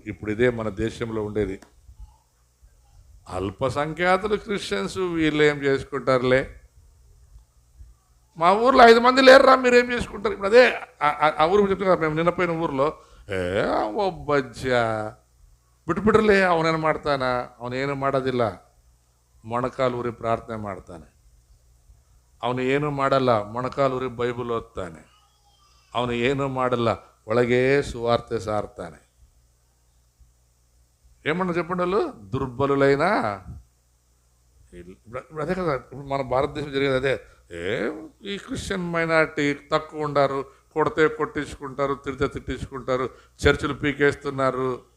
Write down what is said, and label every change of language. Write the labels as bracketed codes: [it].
[te] ఇప్పుడు ఇదే మన దేశంలో ఉండేది. అల్పసంఖ్యాతులు క్రిస్టియన్స్, వీళ్ళు ఏం చేసుకుంటారులే, మా ఊర్లో 5 మంది లేరురా, మీరేం చేసుకుంటారు. ఇప్పుడు అదే ఆ ఊరు చెప్తున్నారు, మేము నిన్నపోయిన ఊర్లో [kn] ಒಬ್ಬಜ್ಜ ಬಿಟ್ಬಿಡ್ರಲಿ, ಅವನೇನು ಮಾಡ್ತಾನ, ಅವನೇನು ಮಾಡೋದಿಲ್ಲ, ಮೊಣಕಾಲೂರಿ ಪ್ರಾರ್ಥನೆ ಮಾಡ್ತಾನೆ. ಅವನು ಏನು ಮಾಡಲ್ಲ, ಮೊಣಕಾಲೂರಿ ಬೈಬಲ್ ಓದ್ತಾನೆ. ಅವನು ಏನು ಮಾಡಲ್ಲ, ಒಳಗೇ ಸುವಾರ್ತೆ ಸಾರ್ತಾನೆ. [te] ఏమన్నా చెప్పండి వాళ్ళు దుర్బలులైన ఇప్పుడు అదే కదా ఇప్పుడు మన భారతదేశం జరిగేది అదే. ఈ క్రిస్టియన్ మైనారిటీ తక్కువ ఉండారు, కొడితే కొట్టించుకుంటారు, తిడితే తిట్టించుకుంటారు, చర్చిలు పీకేస్తున్నారు.